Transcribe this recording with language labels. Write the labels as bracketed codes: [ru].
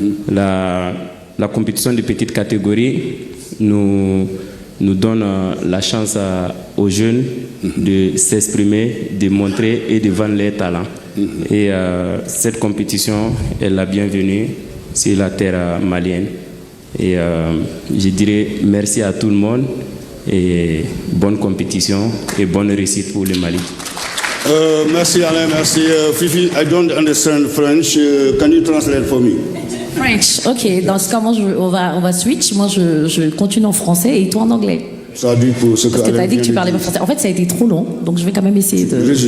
[fr] La compétition de petite catégorie nous donne la chance aux jeunes de s'exprimer, de montrer et de vendre leurs talents. Et cette compétition est la bienvenue sur la terre malienne. Et je dirais merci à tout le monde et bonne compétition et bonne réussite pour le Mali. Merci Alain, merci. [en] Fifi, I don't understand French. Can you translate for me? French, ok. [fr] Dans ce cas, moi, on va switch. Moi, je continue en français et toi en anglais. Ça dit pour ce Parce que tu as dit que tu parlais pas français. En fait, ça a été trop long, donc je vais quand même essayer de...